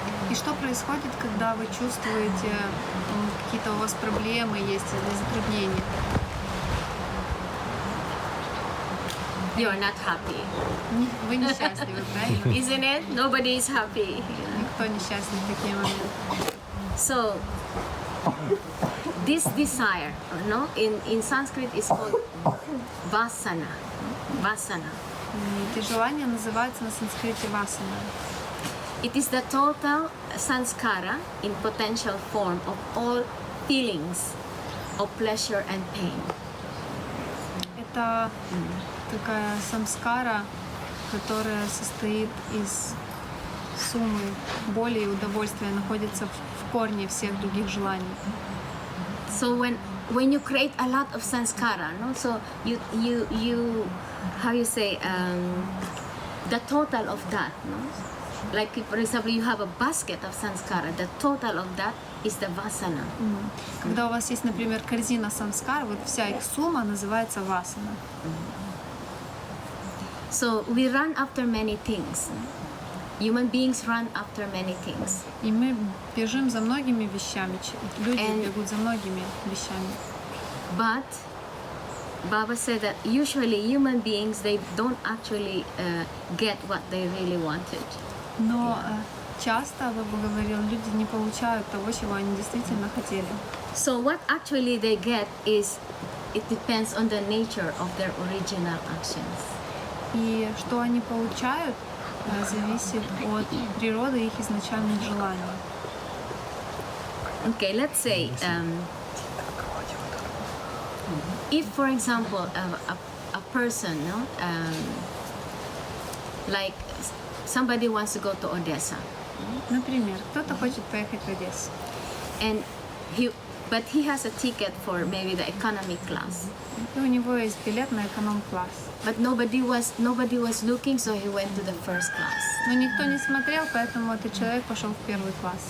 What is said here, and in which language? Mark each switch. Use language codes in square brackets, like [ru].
[ru] И что происходит, когда вы чувствуете какие-то у вас проблемы есть или затруднения? [en] You are not happy, [ru] Вы несчастливы, правильно? [en] isn't it? Nobody is happy. [ru] Никто не счастлив в такие моменты. [en] So this desire, no, in Sanskrit is called vasana. Vasana. [ru] И эти желания называются на санскрите васана. [en] It is the total samskara in potential form of all feelings of pleasure and pain. [ru] Это такая самскара, которая состоит из суммы боли и удовольствия, находится в корне всех других желаний. [en] So when you create a lot of samskara, no, so you how you say the total of that, no? Like for example, you have a basket of samskara. The total of that is the vasana. [ru] Когда у вас есть, например, корзина самскар, вот вся их сумма называется васана. [en] So we run after many things. Human beings run after many things. [ru] И мы бежим за многими вещами. Люди [en] And- [ru] бегут за многими вещами. [en] But Baba said that usually human beings, they don't actually get what they really wanted. [ru] Но часто, Баба говорил, люди не получают того, чего они действительно хотели. [en] So what actually they get is, it depends on the nature of their original actions. [ru] И что они получают, зависит от природы их изначальных желаний. [en] Okay, let's say if, for example, a person, no, like somebody wants to go to Odessa, [ru] Например, кто-то хочет поехать в Одессу, [en] and but he has a ticket for maybe the economy class, [ru] и у него есть билет на эконом-класс. [en] but nobody was looking, so he went to the first class. [ru] Но никто не смотрел, поэтому этот человек пошел в первый класс.